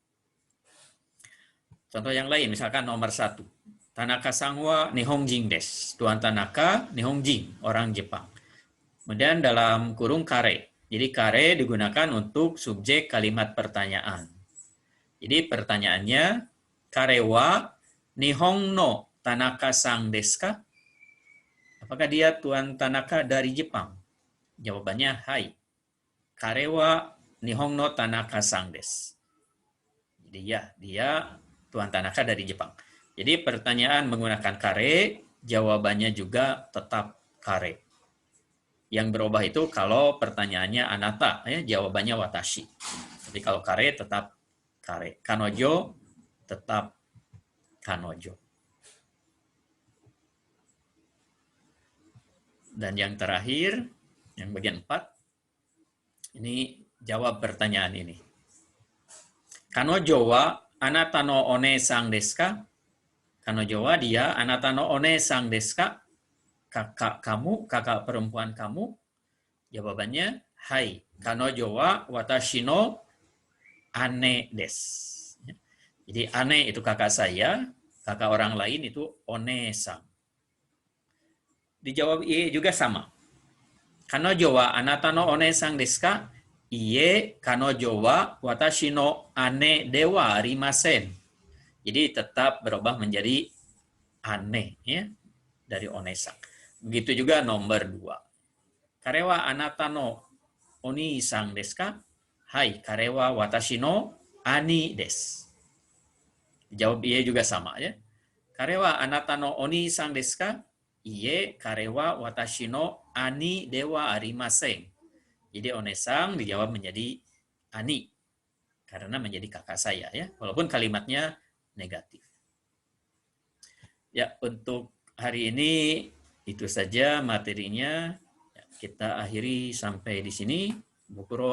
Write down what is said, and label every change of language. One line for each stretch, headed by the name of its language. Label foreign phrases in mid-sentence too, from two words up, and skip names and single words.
Indonesian: Contoh yang lain, misalkan nomor 1.
Japanese: 田中さんは日本人です.
Indonesian: Tuan Tanaka Nihongjin, orang Jepang. Kemudian dalam kurung kare. Jadi kare digunakan untuk subjek kalimat pertanyaan. Jadi pertanyaannya,
Japanese: 彼は日本の田中さんですか?
Indonesian: Apakah dia Tuan Tanaka dari Jepang? Jawabannya, hai.
Japanese: 彼は日本の田中さんです.
Indonesian: Jadi ya, dia Tuan Tanaka dari Jepang. Jadi pertanyaan menggunakan kare, jawabannya juga tetap kare. Yang berubah itu kalau pertanyaannya anata, ya, jawabannya watashi. Tapi kalau kare tetap kare. Kanojo tetap kanojo. Dan yang terakhir, yang bagian 4, ini jawab pertanyaan ini.
Japanese: 彼女はあなたのお姉さんですか? 彼女は dia あなたのお姉さんですか?
Indonesian: Kakak kamu, kakak perempuan kamu? Jawabannya, hai,
Japanese: 彼女は私の姉です.
Indonesian: Jadi ane itu kakak saya, kakak orang lain itu one-sang. Dijawab iye juga sama.
Japanese: 彼女はあなたのお姉さんですか? Iye, 彼女は私の姉ではありません.
Indonesian: Jadi tetap berubah menjadi ane ya, dari one-sang. Begitu juga nomor 2.
Japanese: 彼はあなたのお兄さんですか? はい、彼は私の兄です.
Indonesian: Jawab iye juga sama ya.
Japanese: 彼はあなたのお兄さんですか? いいえ、彼は私の兄ではありません.
Indonesian: Jadi one-sang dijawab menjadi ani karena menjadi kakak saya ya, walaupun kalimatnya negatif. Ya, untuk hari ini itu saja materinya. Kita akhiri sampai di sini.